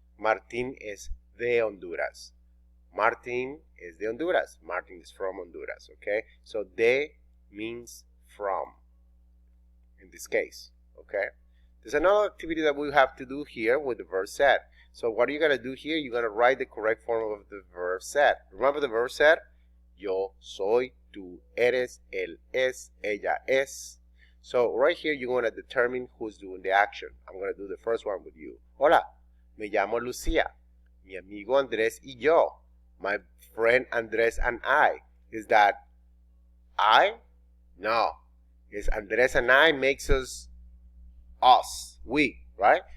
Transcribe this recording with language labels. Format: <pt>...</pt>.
<es>Martín es de Honduras. Martín is de Honduras.</es> <en>Martín is from Honduras, okay? So de means from in this case, okay? There's another activity that we have to do here with the verb ser. So what are you going to do here? You're going to write the correct form of the verb ser. Remember the verb ser?</en> <es>Yo soy, tú eres, él es, ella es.</es> <en>So right here you're going to determine who's doing the action. I'm going to do the first one with you.</en> <es>Hola, me llamo Lucía. Mi amigo Andrés y yo.</es> <en>My friend Andrés and I. Is that I? No. Is Andrés and I makes us, we, right?</en>